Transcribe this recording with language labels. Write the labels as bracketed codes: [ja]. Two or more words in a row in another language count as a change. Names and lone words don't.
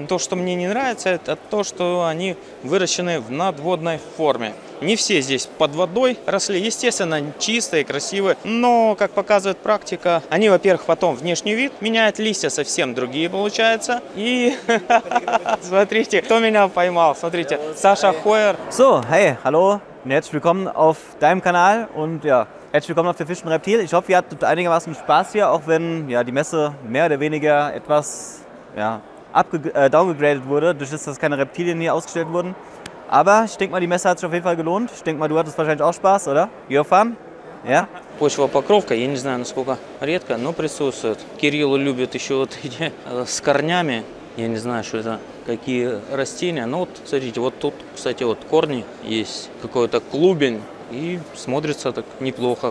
[ru] То, что мне не нравится, это то, что они выращены в надводной форме. Не все здесь под водой росли, естественно, чистые, красивые, но, как показывает практика, они, во-первых, потом внешний вид меняют, листья совсем другие получаются. И смотрите, кто меня поймал, смотрите, Саша Хойер. [de] So, hey, hallo und herzlich willkommen auf deinem Kanal und ja, herzlich willkommen auf der Fisch und Reptil. Ich hoffe, ihr hattet einigermaßen Spaß hier, auch wenn ja, die Messe mehr oder weniger etwas downgegradet wurde, durch das, dass keine Reptilien hier ausgestellt wurden. Aber ich denke mal, die Messe hat sich auf jeden Fall gelohnt. Ich denke mal, du hattest wahrscheinlich auch Spaß, oder? [en] You have fun? [de] Ja? [ru] Почвопокровка, я не знаю, насколько редко, но присутствует. Кирилл любит еще вот эти с корнями. Я не знаю, что это, какие растения. Но вот, смотрите, вот тут, кстати, вот корни есть. Какой-то клубень. И смотрится так неплохо.